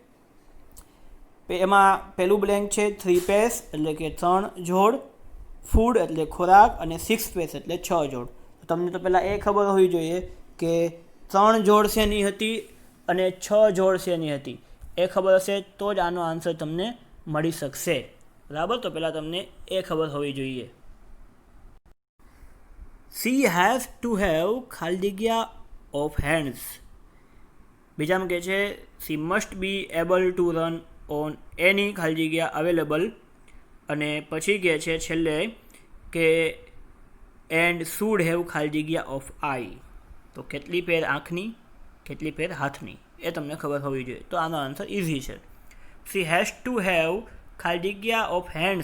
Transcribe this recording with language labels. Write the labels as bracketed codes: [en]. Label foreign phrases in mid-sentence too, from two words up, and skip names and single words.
[gu] એમાં પહેલું બ્લેન્ક છે 3 પેસ એટલે કે 3 જોડ, ફૂડ એટલે ખોરાક, અને 6 પેસ એટલે 6 જોડ. તમને તો પહેલાં એ ખબર હોવી જોઈએ કે 3 જોડ શેની હતી અને 6 જોડ શેની હતી. એ ખબર હશે તો જ આનો આન્સર તમને મળી શકશે. બરાબર, તો પહેલાં તમને એ ખબર હોવી જોઈએ. [en] She has to have ખાલડીગ્યા of hands. [gu] બીજામાં કહે છે [en] she must be able to run on any [gu] ખાલી જગ્યા [en] અવેલેબલ. [gu] અને પછી કહે છે છેલ્લે કે [en] and should have [gu] ખાલી જગ્યા [en] of eye. [gu] તો કેટલી પેર આંખની, કેટલી પેર હાથની, એ તમને ખબર હોવી જોઈએ. તો આનો [en] answer easy છે. She has to have [gu] ખાલી જગ્યા [en] of hands.